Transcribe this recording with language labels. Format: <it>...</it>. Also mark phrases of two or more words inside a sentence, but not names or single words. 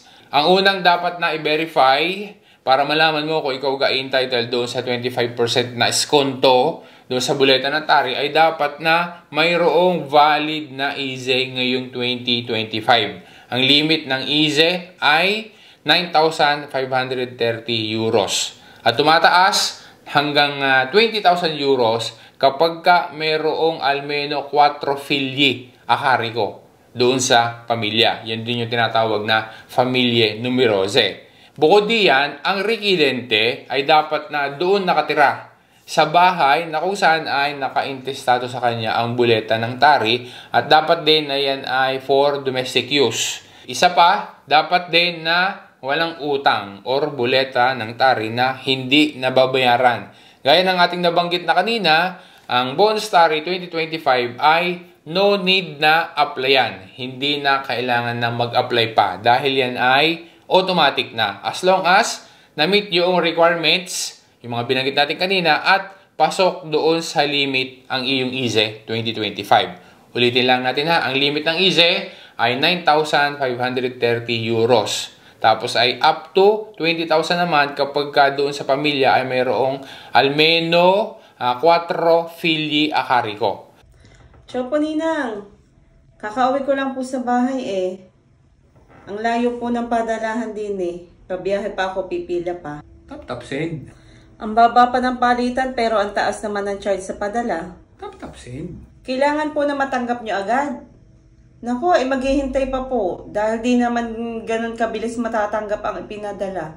<tl>Ang unang dapat na i-verify para malaman mo kung ikaw ga-entitled doon sa 25% na iskonto doon sa buleta ng tari ay dapat na mayroong valid na IZE ngayong 2025. Ang limit ng IZE ay 9,530 euros. At tumataas hanggang 20,000 euros kapag ka mayroong</tl> <it>almeno 4 figli a carico</it> <tl>doon sa pamilya. Yan din yung tinatawag na</tl> <it>famiglie numerose.</it> <tl>Bukod diyan, ang residente ay dapat na doon nakatira sa bahay na kung saan ay naka-intestado sa kanya ang buleta ng tari at dapat din na yan ay</tl> <en>for domestic use.</en> <tl>Isa pa, dapat din na walang utang or buleta ng tari na hindi nababayaran. Gaya ng ating nabanggit na kanina, ang Bonus Tari 2025 ay</tl> <en>no need</en> <tl>na applyan. Hindi na kailangan na mag-apply pa dahil yan ay automatic na.</tl> <en>As long as</en> <tl>na-meet yung requirements, yung mga binanggit natin kanina, at pasok doon sa limit ang iyong IZE 2025. Ulitin lang natin ha, ang limit ng IZE ay 9,530 euros. Tapos ay</tl> <en>up to</en> <tl>20,000 naman kapag ka doon sa pamilya ay mayroong</tl> <it>almeno 4 figli a carico.</it> <tl>Ciao po Ninang, kakauwi ko lang po sa bahay eh. Ang layo po ng padalahan din eh. Pabiyahe pa ako, pipila pa.</tl> <en>Tap-tap send.</en> <tl>Ang baba pa ng palitan pero ang taas naman ng charge sa padala.</tl> <en>Tap-tap send.</en> <tl>Kailangan po na matanggap nyo agad. Naku, maghihintay pa po dahil di naman ganun kabilis matatanggap ang ipinadala.</tl>